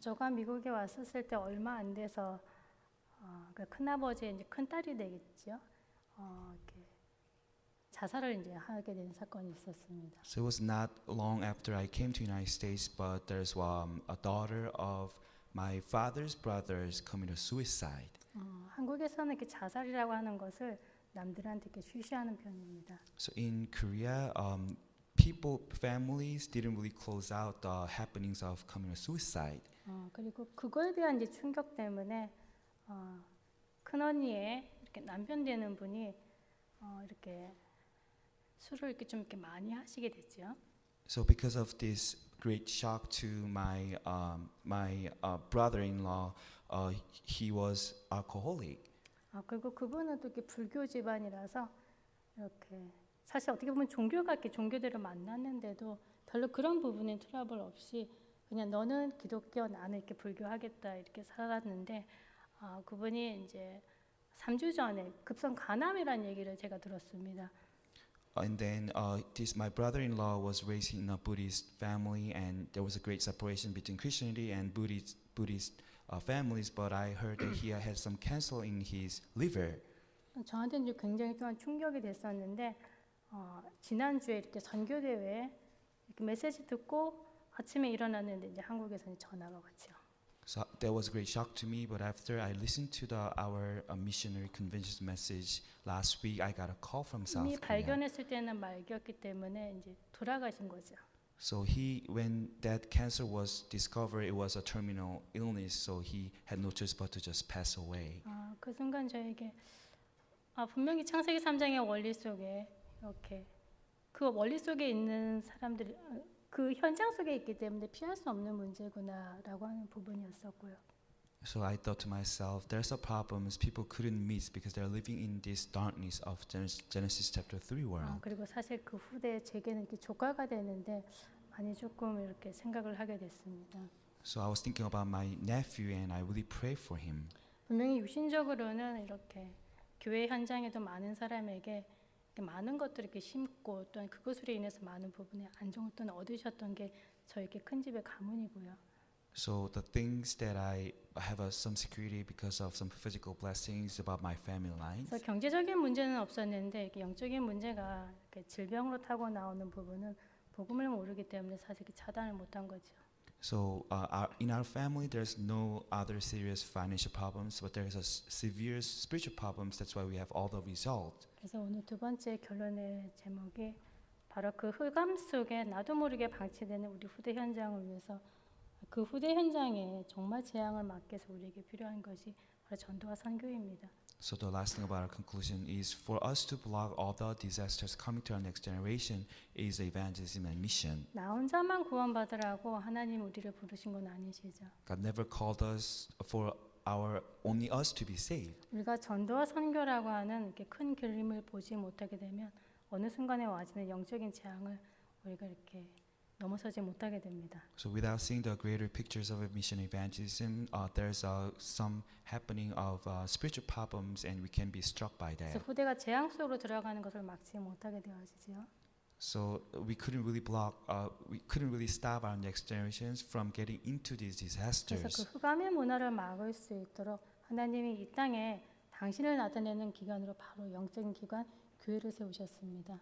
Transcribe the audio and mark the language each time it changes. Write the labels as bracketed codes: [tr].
[ko] 저가 미국에 왔었을 때 얼마 안 돼서 그 큰아버지의 이제 큰 딸이 되겠죠. 이렇게 자살을 이제 하게 된 사건이 있었습니다. [en] So it was not long after I came to United States, but there's a daughter of my father's brothers committed suicide. [ko] 한국에서는 이렇게 자살이라고 하는 것을 남들한테 이렇게 쉬쉬하는 편입니다. [en] So in Korea, families didn't really close out the happenings of committed suicide. [ko] 그리고 그거에 대한 이제 충격 때문에 큰언니의 이렇게 남편 되는 분이 이렇게 술을 이렇게 좀 이렇게 많이 하시게 됐죠. [en] So because of this great shock to my brother-in-law, he was alcoholic. [ko] 그리고 그분은 또 이렇게 불교 집안이라서 이렇게 사실 어떻게 보면 종교가 이렇게 종교대로 만났는데도 별로 그런 부분에 트러블 없이 그냥 너는 기독교 나는 이렇게 불교하겠다 이렇게 살았는데 그분이 이제 3주 전에 급성 간암이라는 얘기를 제가 들었습니다. [en] And then my brother-in-law was raised in a Buddhist family, and there was a great separation between Christianity and Buddhist families. But I heard that he had some cancer in his liver. [ko] 저한테는 이제 굉장히 또한 충격이 됐었는데 지난주에 이렇게 선교대회에 이렇게 메시지 듣고 아침에 일어났는데 이제 한국에서 전화가 왔죠. [en] So that was a great shock to me. But after I listened to our missionary convention message last week, I got a call from South [ko] 이미 [en] Korea. [ko] 발견했을 때는 말기였기 때문에 이제 돌아가신 거죠. [en] So when that cancer was discovered, it was a terminal illness. So he had no choice but to just pass away. [ko] 그 순간 저에게 분명히 창세기 3장의 원리 속에 이렇게 그 원리 속에 있는 사람들이 그 현장 속에 있기 때문에 피할 수 없는 문제구나라고 하는 부분이었었고요. [en] So I thought to myself, there's a problem people couldn't miss because they're living in this darkness of Genesis chapter 3 world. [ko] 그리고 사실 그 후대에 제게는 이렇게 조카가 되는데 많이 조금 이렇게 생각을 하게 됐습니다. [en] So I was thinking about my nephew and I really prayed for him. [ko] 분명히 유신적으로는 이렇게 교회 현장에도 많은 사람에게 많은 것들을 이렇게 심고 또한 그것으로 인해서 많은 부분에 안정을 또 얻으셨던 게 저에게 큰 집의 가문이고요. [en] So the things that I have some security because of some physical blessings about my family lines. [ko] 그래서 경제적인 문제는 없었는데 이렇게 영적인 문제가 이렇게 질병으로 타고 나오는 부분은 복음을 모르기 때문에 사실 차단을 못한 거죠. [en] So in our family, there's no other serious financial problems, but there's a severe spiritual problems. That's why we have all the result. [ko] 그래서 오늘 두 번째 결론의 제목이 바로 그 흑암 속에 나도 모르게 방치되는 우리 후대 현장을 위해서 그 후대 현장에 정말 재앙을 막기 위해서 우리에게 필요한 것이 바로 전도와 선교입니다. [en] So the last thing about our conclusion is for us to block all the disasters coming to our next generation is evangelism and mission. [ko] 나 혼자만 구원받으라고 하나님 우리를 부르신 건 아니시죠. [en] God never called us for only us to be saved. [ko] 우리가 전도와 선교라고 하는 이렇게 큰 그림을 보지 못하게 되면 어느 순간에 와지는 영적인 재앙을 우리가 이렇게 넘어서지 못하게 됩니다. [en] So without seeing the greater pictures of mission evangelism, there's some happening of spiritual problems, and we can be struck by [ko] 그래서 [en] that. [ko] 후대가 재앙 속으로 들어가는 것을 막지 못하게 되어지죠. [en] So we couldn't really stop our next generations from getting into these [ko] 그래서 [en] disasters. [ko] 그 흑암의 문화를 막을 수 있도록 하나님이 이 땅에 당신을 나타내는 기관으로 바로 영적인 기관 교회를 세우셨습니다.